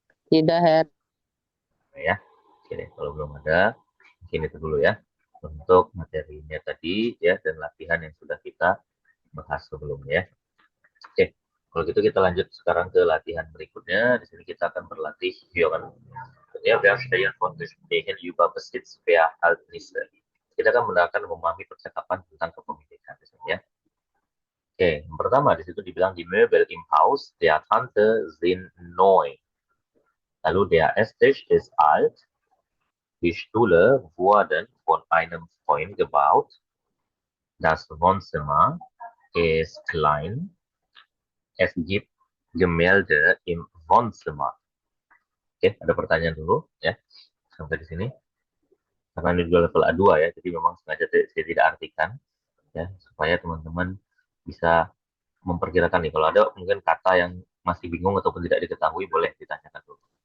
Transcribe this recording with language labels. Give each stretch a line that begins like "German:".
Indonesian: Tidak, Her. Nah, ya. Oke deh, kalau belum ada, mungkin itu dulu ya. Untuk materinya tadi ya dan latihan yang sudah kita bahas sebelumnya. Oke, kalau gitu kita lanjut sekarang ke latihan berikutnya. Di sini kita kita akan berlatih Hören.
German: Ya, wir stellen von Gesprächen über Besitzverhältnisse.
Indonesian: Kita akan memahami percakapan tentang kepemilikan di sini ya. Oke, yang pertama di situ dibilang
German: die Möbel im Haus der Tante sind neu.
Indonesian: Lalu
German: der Esstisch ist alt. Die Stühle wurden von einem Freund gebaut. Das Wohnzimmer ist klein. Es gibt Gemälde im Wohnzimmer.
Indonesian: Oke, ada pertanyaan dulu ya sampai di sini. Karena ini juga level A2 ya, jadi memang sengaja saya tidak artikan ya supaya teman-teman bisa memperkirakan nih. Kalau ada mungkin kata yang masih bingung ataupun tidak diketahui boleh ditanyakan dulu.